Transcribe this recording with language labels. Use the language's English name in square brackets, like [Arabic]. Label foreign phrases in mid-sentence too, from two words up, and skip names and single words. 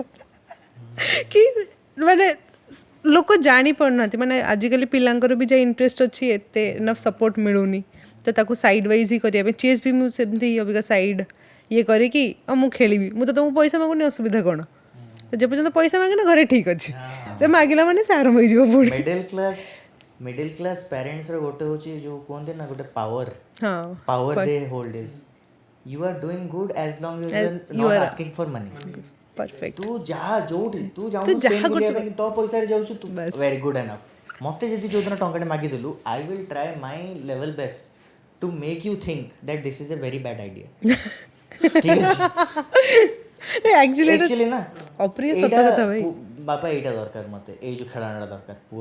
[Odia] କି ମାନେ ଲୋକ ଜାଣିପାରୁନାହାନ୍ତି ମାନେ ଆଜିକାଲି ପିଲାଙ୍କର ବି ଯାହା ଇଣ୍ଟରେଷ୍ଟ ଅଛି ଏତେ [English] enough support [Odia] ମିଳୁନି ତ ତାକୁ [English] side wise [Odia] ହିଁ କରିବା ପାଇଁ ଚେସ୍ ବି ମୁଁ ସେମିତି ଅବିକା ସାଇଡ଼୍ ଇଏ କରିକି ଆଉ ମୁଁ ଖେଳିବି ମୁଁ ତ ତୁମକୁ ପଇସା ମାଗୁନି ଅସୁବିଧା କ'ଣ ଯେ ପର୍ଯ୍ୟନ୍ତ ପଇସା ମାଗିନା ଘରେ ଠିକ୍ ଅଛି ସେ ମାଗିଲା ମାନେ ସେ ଆରମ୍ଭ ହେଇଯିବ ପୁଣି [English] middle class parents [Odia] ଗୋଟେ ହେଉଛି ଯେଉଁ କୁହନ୍ତି ନା ଗୋଟେ ହଁ [English] power they hold is you are doing good as long as you are not asking for money. परफेक्ट [Odia] ତୁ ଯାହା ଯୋଉଠି ତୁ ଯାଉଛୁ ସ୍ପେନ୍ କରିବା ପାଇଁ ତୋ ପଇସାରେ ଯାଉଛୁ ତୁ [English] very good enough [Odia] ମୋତେ ଯଦି ଯୋଉଦିନ ଟଙ୍କାଟେ ମାଗିଦେଲୁ [English] I will try my level best to make you think that this is a very bad idea [Odia] ଠିକ୍ ଅଛି ଆକ୍ଚୁଆଲି ନା ବାପା ଏଇଟା ଦରକାର ମୋତେ ଏଇ ଯେଉଁ ଖେଳଣାଟା ଦରକାର ପୁଅ